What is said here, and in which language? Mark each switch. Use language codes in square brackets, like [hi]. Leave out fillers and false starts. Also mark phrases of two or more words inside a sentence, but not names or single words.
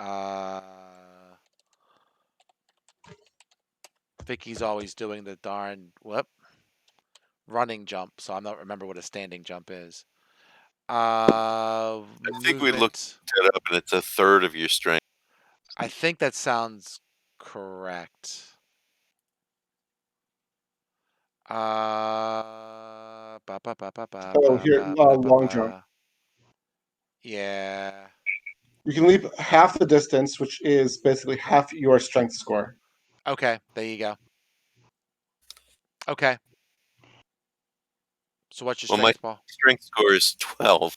[en] Vicky's always doing the darn running jump, so I'm not remember what a standing jump is. I think we looked Movement. it up, and it's a third of your strength. I think that sounds correct. Ba ba ba ba ba Oh, ba here, ba ba ba long jump. ba. Yeah. You can leap half the distance, which is basically half your strength score. Okay, there you go. Okay. So what's your Well, my strength, Paul? strength score is 12,